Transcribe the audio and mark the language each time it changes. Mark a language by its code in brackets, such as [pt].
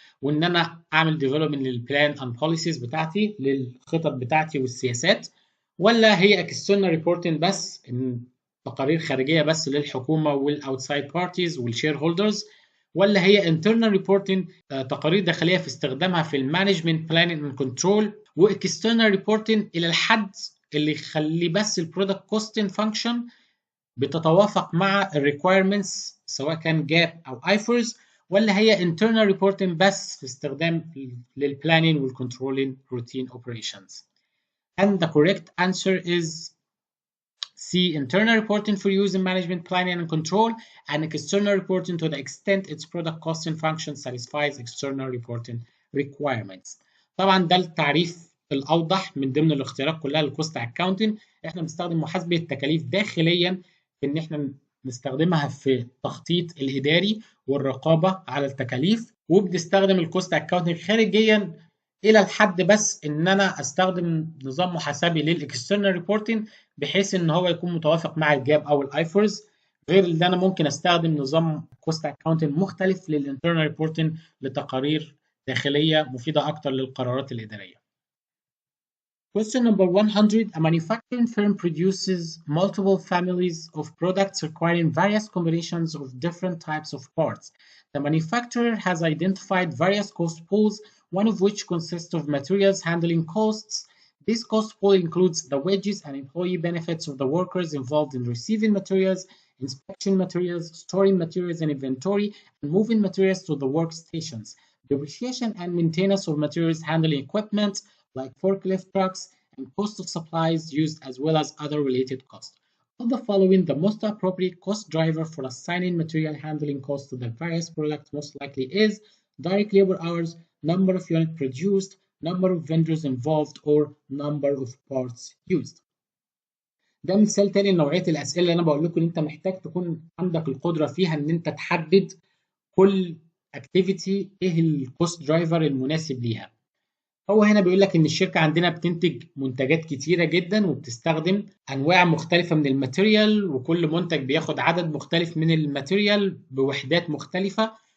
[ar] وان انا اعمل ديفلوبمنت للبلان اند بوليسيز بتاعتي، للخطط بتاعتي والسياسات، ولا هي اكسترنال ريبورتنج بس، إن تقارير خارجيه بس للحكومه والاوتسايد بارتيز والشير هولدرز، ولا هي انترنال ريبورتنج تقارير داخليه في استخدامها في المانجمنت بلاننج اند كنترول، واكسترنال ريبورتنج الى الحد اللي يخلي بس البرودكت كوستنج فانكشن بتتوافق مع الريكويرمنتس سواء كان جاب او ايفرز، ولا هي [en] internal reporting [ar] بس في استخدام للبلاننج والكنترولينج [en] routine operations. And the correct answer is C, internal reporting for use in management planning and control, and external reporting to the extent its product costing function satisfies external reporting requirements. [ar] طبعا ده التعريف الأوضح من ضمن الاختيارات كلها للكوست اكاونتنج. احنا بنستخدم محاسبة التكاليف داخليا في ان احنا نستخدمها في التخطيط الإداري والرقابة على التكاليف، وبنستخدم الكوست اكاونتنج خارجيا الى الحد بس ان انا استخدم نظام محاسبي للاكسترنال ريبورتنج بحيث ان هو يكون متوافق مع الجاب او الايفرز، غير ان انا ممكن استخدم نظام كوست اكاونتنج مختلف للانترنال ريبورتنج لتقارير داخليه مفيده اكتر للقرارات الاداريه. [en] Question number 100. A manufacturing firm produces multiple families of products requiring various combinations of different types of parts. The manufacturer has identified various cost pools, one of which consists of materials handling costs. This cost pool includes the wages and employee benefits of the workers involved in receiving materials, inspection materials, storing materials in inventory, and moving materials to the workstations. Depreciation and maintenance of materials handling equipment, like forklift trucks, and cost of supplies used, as well as other related costs. Of the following, the most appropriate cost driver for assigning material handling costs to the various products most likely is direct labor hours, number of units produced, number of vendors involved, or number of parts used. [ar] ده مثال تاني لنوعية الأسئلة اللي أنا بقول لكم إن أنت محتاج تكون عندك القدرة فيها إن أنت تحدد كل اكتيفيتي ايه الكوست درايفر المناسب ليها. هو هنا بيقول لك ان الشركه عندنا بتنتج منتجات كتيره جدا وبتستخدم انواع مختلفه من الماتيريال، وكل منتج بياخد عدد مختلف من الماتيريال بوحدات مختلفه،